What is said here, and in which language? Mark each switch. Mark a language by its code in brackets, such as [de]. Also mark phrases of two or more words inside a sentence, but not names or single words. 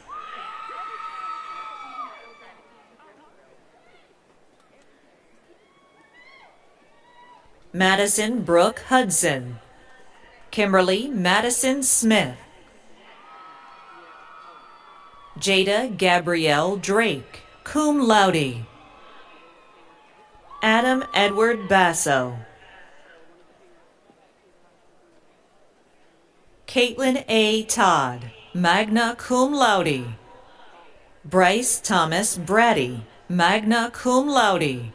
[en] Madison Brooke Hudson. Kimberly Madison Smith. Jada Gabrielle Drake, [la] cum laude. [en] Adam Edward Basso. Caitlin A. [la] Todd, magna cum laude. [en] Bryce Thomas Brady, [la] magna cum laude.